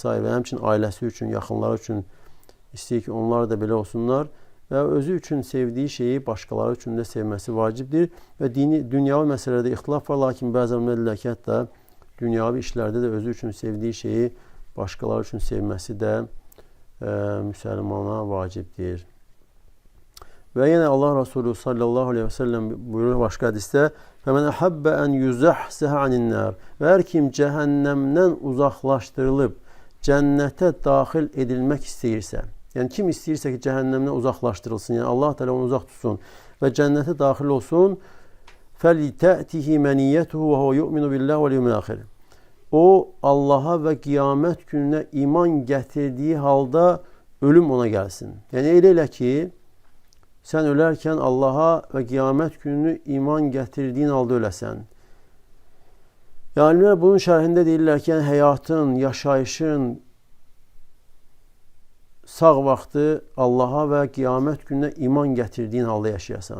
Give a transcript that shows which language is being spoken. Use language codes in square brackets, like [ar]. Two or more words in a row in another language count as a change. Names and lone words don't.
[az] Və həmçinin ailəsi üçün, yaxınları üçün istəyir ki, onlar da belə olsunlar və özü üçün sevdiyi şeyi başqaları üçün də sevməsi vacibdir və dünyavi məsələlərdə ixtilaf var, lakin bəzən deyirlər ki, hətta dünyavi işlərdə də özü üçün sevdiyi şeyi başqaları üçün sevməsi də müsəlmana vacibdir. Və yenə Allah Resulü [ar] صلى الله عليه وسلم [az] buyurur başqa hədisdə [ar] فَمَنْ أَحَبَّ أَنْ يُزَحْزِهَ عَنِ النَّارِ [az] Və hər kim cəhənnəmdən uzaqlaşdırılıb cənnətə daxil edilmək istəyirsə, yəni kim istəyirsə ki, cəhənnəmdən uzaqlaşdırılsın, yəni Allah Teala onu uzaq tutsun və cənnətə daxil olsun, [ar] فَلِتَأْتِهِ مَنِيَّتُهُ وَهُوَ يُؤْمِنُ بِاللّٰهِ وَالْيَوْمِ الْآخِرِ [az] o Allaha və qiyamət gününə iman gətirdiyi halda ölüm ona gəlsin. Yəni elə ki, sən ölərkən Allaha və qiyamət gününü iman gətirdiyin halda öləsən. Alimlər bunun şərhində deyirlər ki, həyatın, yaşayışın sağ vaxtı Allaha və qiyamət gününə iman gətirdiyin halda yaşayasan.